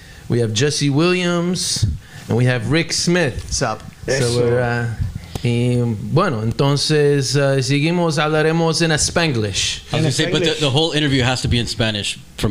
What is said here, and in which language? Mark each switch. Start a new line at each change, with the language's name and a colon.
English: We have Jesse Williams, and we have Rick Smith. What's up? So we're
Spanish: Y bueno, entonces seguimos, hablaremos en Spanglish.
English: I was gonna say, but the whole interview has to be in Spanish from